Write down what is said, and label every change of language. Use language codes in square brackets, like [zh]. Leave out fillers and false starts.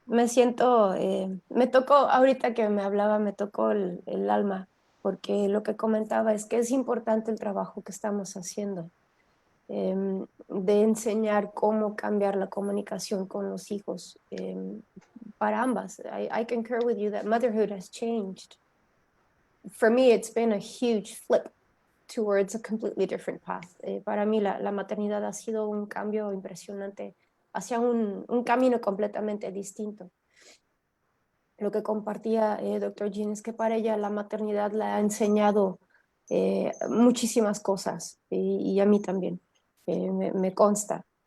[es] Me siento, me tocó, ahorita que me hablaba, me tocó el alma, porque lo que comentaba es que es importante el trabajo que estamos haciendo, de enseñar cómo cambiar la comunicación con los hijos, para ambas. [en] I concur with you that motherhood has changed. For me, it's been a huge flip towards a completely different path. [es] Para mí la maternidad ha sido un cambio impresionante hacia un camino completamente distinto. Lo que compartía doctor Jeanne es que para ella la maternidad le ha enseñado muchísimas cosas y a mí también, me consta.